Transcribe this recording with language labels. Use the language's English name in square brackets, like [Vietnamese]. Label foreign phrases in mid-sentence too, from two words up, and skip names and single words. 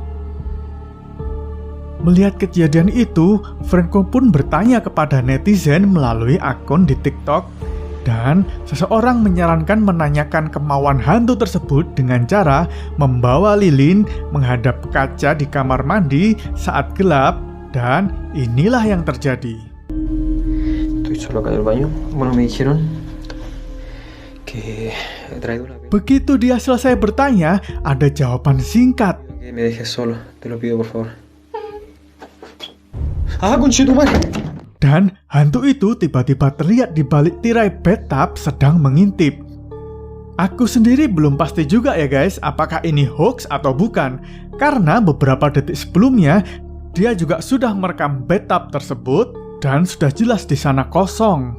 [Indonesian] Melihat kejadian itu, Franco pun bertanya kepada netizen melalui akun di TikTok, dan seseorang menyarankan menanyakan kemauan hantu tersebut dengan cara membawa lilin menghadap kaca di kamar mandi saat gelap, dan inilah yang terjadi. [Spanish] Estoy solo acá del baño. Bueno, me dijeron que Que trae una pena. [Indonesian] Begitu dia selesai bertanya, ada jawaban singkat. [Spanish] Que me dejes solo, te lo pido por favor. Ah, conchetumare. [Indonesian] Dan hantu itu tiba-tiba terlihat di balik tirai bathtub sedang mengintip. Aku sendiri belum pasti juga ya guys, apakah ini hoax atau bukan. Karena beberapa detik sebelumnya, dia juga sudah merekam bathtub tersebut dan sudah jelas di sana kosong.